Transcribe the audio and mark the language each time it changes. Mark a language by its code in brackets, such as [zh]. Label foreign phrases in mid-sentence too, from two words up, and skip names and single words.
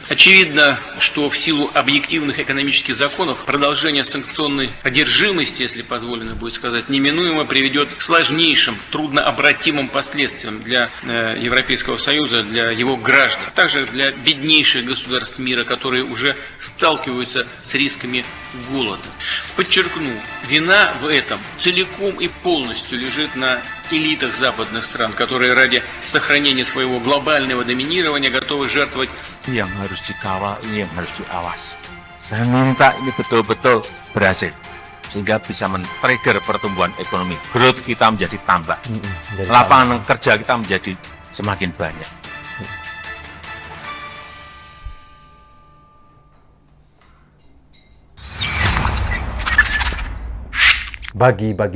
[ru] Очевидно, что в силу объективных экономических законов продолжение санкционной одержимости, если позволено будет сказать, неминуемо приведет к сложнейшим, труднообратимым последствиям для Европейского Союза, для его граждан, а также для беднейших государств мира, которые уже сталкиваются с рисками голода. Подчеркну, вина в этом целиком и полностью лежит на элитах западных стран, которые ради сохранения своего глобального доминирования готовы жертвовать. [id] Yang harus dikawal, ini yang harus diawas. Saya minta ini betul-betul berhasil, sehingga bisa men-trigger pertumbuhan ekonomi. Growth kita menjadi tambah, lapangan kerja kita menjadi semakin banyak. Bagi-bagi.